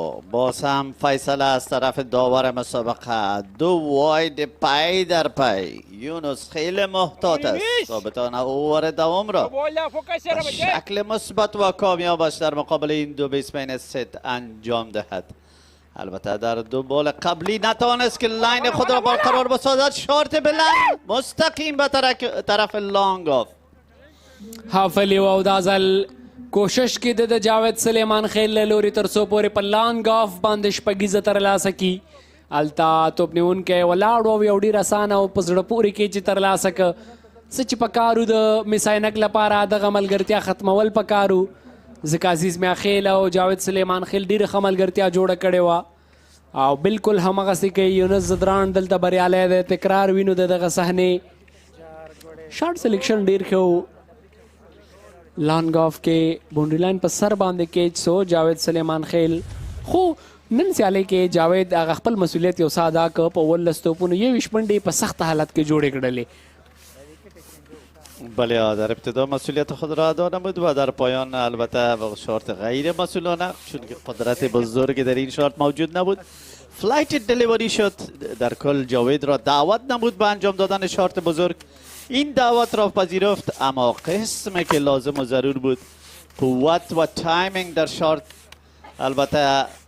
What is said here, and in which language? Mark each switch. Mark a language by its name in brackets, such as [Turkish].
[Persian] باز هم فیصله از طرف داور مسابقه دو واید پی در پی یونس خیلی محتاط است تا بتواند اوور دوم را به شکل مثبت و کامیابش در مقابل این دو بیسمن ست انجام دهد البته در دو بال قبلی نتوانست که لاین خود را برقرار بسازد شارت بلند مستقیم به طرف لانگ آف [Pashto] حافلی و او دا ځل کوشش کې د جاوید سلیمان خیل له لوري تر څو پورې په لانګ آف باندې شپږیزه ترلاسه کي هلته توپنیونکی ولاړ و یو ډېر اسانه او په زړه پورې کې چې ترلاسه که څه چې په کار و د میس-e-Ainak لپاره دغه ملګرتیا ختمول په کار و ځکه عزیز میاخیل او جاوید سلیمان خیل ډېره ښه ملګرتیا جوړه کړې وه او بالکل همغسې کوي یونس زدران دلته بریالی دی تکرار وینو د دغه صحنې شارټ سلیکشن ډېر ښه و لانګ آف کې بونډري لاین په سر باندې کیچ سو جاوید سلیمان خیل خو نن سیالۍ کې جاوید هغه خپل مسؤلیت یو څه ادا که په 19 توپونو 21 منډې په سخت حالت کې جوړې کړلې [Persian] بله در ابتدا مسئولیت خود را ادا نمود و در پایان البته شارت غیر مسئولانه چون که قدرت بزرگی در این شارت موجود نبود فلایت دلیوری شد در کل جاوید را دعوت نمود به انجام دادن شارت بزرگ این دعوت را پذیرفت اما قسمی که لازم و ضرور بود قوت و تایمینگ در شارت البته